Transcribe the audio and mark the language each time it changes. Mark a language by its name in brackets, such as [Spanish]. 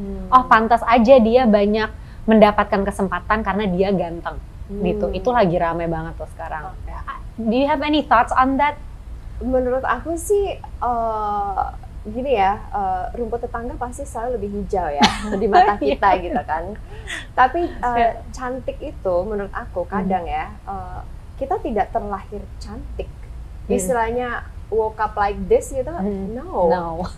[Indonesian] Oh pantas aja dia banyak mendapatkan kesempatan karena dia ganteng gitu. Itu lagi rame banget tuh sekarang. [English] Do you have any thoughts on that? [Indonesian] Menurut aku sih gini ya, rumput tetangga pasti selalu lebih hijau ya di mata kita gitu kan. Tapi cantik itu menurut aku kadang ya, kita tidak terlahir cantik. Istilahnya [English] woke up like this [Indonesian] gitu, no.